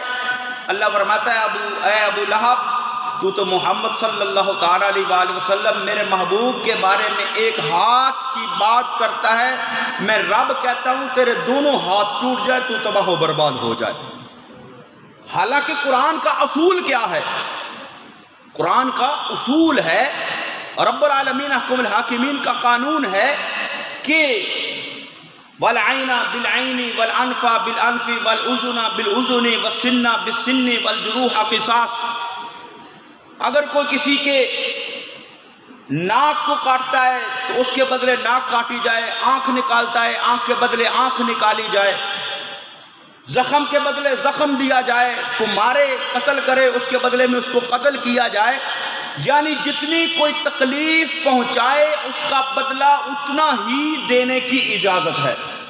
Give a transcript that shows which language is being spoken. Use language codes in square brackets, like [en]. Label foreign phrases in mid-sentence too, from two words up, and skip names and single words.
[ur] اللہ فرماتا ہے اے ابو لہب تو محمد [ar] صلی اللہ تعالی علیہ وآلہ وسلم [ur] میرے محبوب کے بارے میں ایک ہاتھ کی بات کرتا ہے، میں رب کہتا ہوں تیرے دونوں ہاتھ ٹوٹ جائے، تو تباہ و برباد ہو جائے۔ حالانکہ قرآن کا اصول کیا ہے؟ قرآن کا اصول ہے، [ar] رب العالمین احکم الحاکمین [ur] کا قانون ہے کہ [ar] والعین بالعین والانف بالانف والاذن بالاذن والسن بالسن والجروح قصاص۔ [ur] اگر کوئی کسی کے ناک کو کاٹتا ہے تو اس کے بدلے ناک کاٹی جائے، آنکھ نکالتا ہے آنکھ کے بدلے آنکھ نکالی جائے، زخم کے بدلے زخم دیا جائے، کو مارے قتل کرے اس کے بدلے میں اس کو قتل کیا جائے، یعنی جتنی کوئی تکلیف پہنچائے اس کا بدلہ اتنا ہی دینے کی اجازت ہے۔